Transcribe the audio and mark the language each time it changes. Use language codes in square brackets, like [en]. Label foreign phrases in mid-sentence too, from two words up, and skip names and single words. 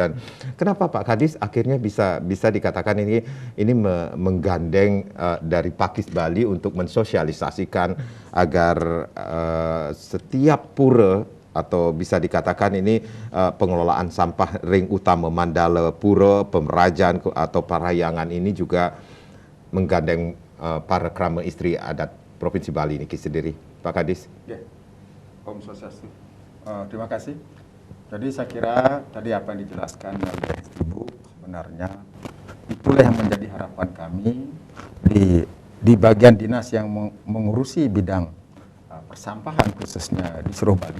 [id] Dan kenapa Pak Kadis akhirnya bisa dikatakan ini menggandeng dari Pakis Bali untuk mensosialisasikan agar setiap pura atau bisa dikatakan ini pengelolaan sampah ring utama Mandala Pura, Pemerajan atau Parayangan ini juga menggandeng para krama istri adat Provinsi Bali ini sendiri, Pak Kadis. [ban] Om Swastiastu. [id] Terima kasih. Jadi saya kira tadi apa yang dijelaskan oleh Ibu sebenarnya itulah yang menjadi harapan kami di bagian dinas yang mengurusi bidang persampahan khususnya di seluruh Bali.